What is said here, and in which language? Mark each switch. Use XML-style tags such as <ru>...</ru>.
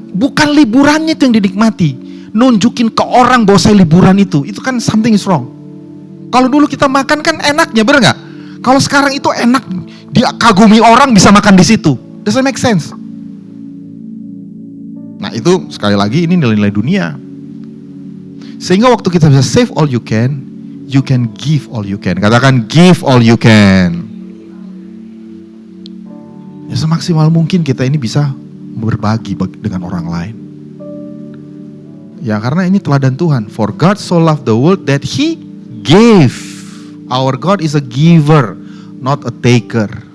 <id>Bukan liburannya itu yang dinikmati. Nunjukin ke orang bahwa saya liburan itu kan</id> <en>something is wrong.</en> <id>Kalau dulu kita makan kan enaknya, bener nggak? Kalau sekarang itu enak, dia kagumi orang bisa makan di situ.</id> <en>Doesn't make sense.</en> <id>Nah itu sekali lagi ini nilai-nilai dunia. Sehingga waktu kita bisa</id> <en>save all you can give all you can.</en> <id>Katakan</id> <en>give all you can.</en> <id>Ya semaksimal mungkin kita ini bisa berbagi dengan orang lain. Ya karena ini teladan Tuhan.</id> <en>For God so loved the world that He gave. Our God is a giver, not a taker.</en>